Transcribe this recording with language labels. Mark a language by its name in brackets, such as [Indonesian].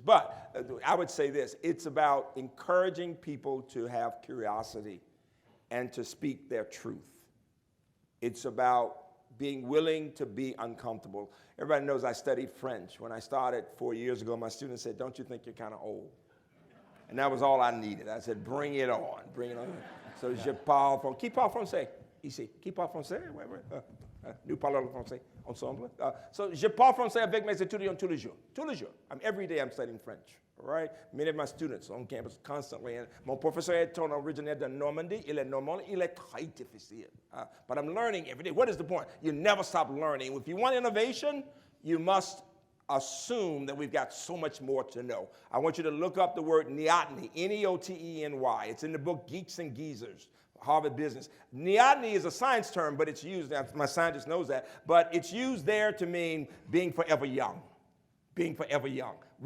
[English] But I would say this, it's about encouraging people to have curiosity and to speak their truth. It's about being willing to be uncomfortable. Everybody knows I studied French. When I started 4 years ago, my students said, "Don't you think you're kind of old?" And that was all I needed. I said, bring it on, bring it on. [French] So, je parle français. Qui parle français? Ici. Qui parle français? Nous parlons français ensemble. So, je parle français avec mes étudiants tous les jours. Tous les jours. [English] Every day I'm studying French. All right? Many of my students on campus constantly. [French] And mon professeur est originaire de Normandie. Il est normand. Il est très difficile. [English] But I'm learning every day. What is the point? You never stop learning. If you want innovation, you must assume that we've got so much more to know. I want you to look up the word neoteny, N-E-O-T-E-N-Y. It's in the book Geeks and Geezers, Harvard Business. Neoteny is a science term, but it's used, my scientist knows that, but it's used there to mean being forever young. Being forever young.